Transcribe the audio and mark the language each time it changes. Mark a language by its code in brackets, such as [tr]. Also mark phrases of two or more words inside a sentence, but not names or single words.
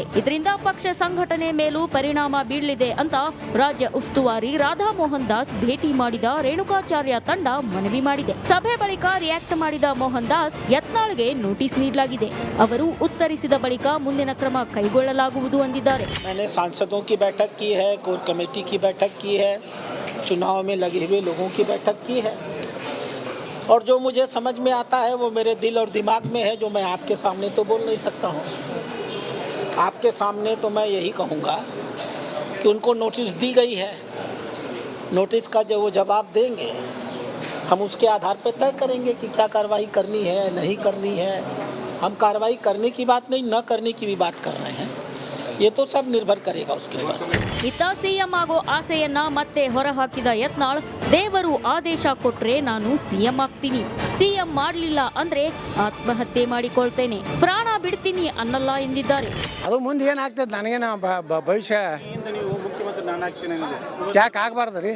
[kn] ಇದರಿಂದ ಪಕ್ಷ ಸಂಘಟನೆ ಮೇಲೂ ಪರಿಣಾಮ ಬೀಳಲಿದೆ ಅಂತ ರಾಜ್ಯ ಉಸ್ತುವಾರಿ ರಾಧಾ ಮೋಹನ್ ದಾಸ್ ಭೇಟಿ ಮಾಡಿದ ರೇಣುಕಾಚಾರ್ಯ ತಂಡ ಮನವಿ ಮಾಡಿದೆ. ಸಭೆ ಬಳಿಕ ರಿಯಾಕ್ಟ್ ಮಾಡಿದ ಮೋಹನ್ ದಾಸ್, ಯತ್ನಾಳ್ಗೆ ನೋಟಿಸ್ ನೀಡಲಾಗಿದೆ. ಅವರು ಉತ್ತರಿಸಿದ ಬಳಿಕ ಮುಂದಿನ ಕ್ರಮ ಕೈಗೊಳ್ಳಲಾಗುವುದು ಎಂದಿದ್ದಾರೆ. [hi] मैंने सांसदों की बैठक की है, कोर कमेटी की बैठक की है, चुनाव में लगे हुए लोगों की बैठक की है, और जो मुझे समझ में आता है वो मेरे दिल और दिमाग में है, जो मैं आपके सामने तो बोल नहीं सकता हूँ। आपके सामने तो मैं यही कहूँगा कि उनको नोटिस दी गई है, नोटिस का जो वो जवाब देंगे हम उसके आधार पर तय करेंगे कि क्या कार्रवाई करनी है नहीं करनी है। हम कार्रवाई करने की बात नहीं, न करने की भी बात कर रहे हैं। ये तो सब निर्भर करेगा उसके ऊपर. [kn] ಇತ್ತ ಸಿಎಂ ಆಗೋ ಆಸೆಯನ್ನ ಮತ್ತೆ ಹೊರಹಾಕಿದ ಯತ್ನಾಳ್, ದೇವರು ಆದೇಶ ಕೊಟ್ರೆ ನಾನು ಸಿಎಂ ಆಗ್ತೀನಿ, ಸಿಎಂ ಮಾಡ್ಲಿಲ್ಲ ಅಂದ್ರೆ ಆತ್ಮಹತ್ಯೆ ಮಾಡಿಕೊಳ್ತೇನೆ, ಪ್ರಾಣ ಬಿಡ್ತೀನಿ ಅನ್ನಲ್ಲ ಎಂದಿದ್ದಾರೆ. ಅದು ಮುಂದೆ ಏನಾಗ್ತದೆ ನನಗೇನ ಭವಿಷ್ಯ ಯಾಕೆ ಆಗಬಾರ್ದು ರೀ?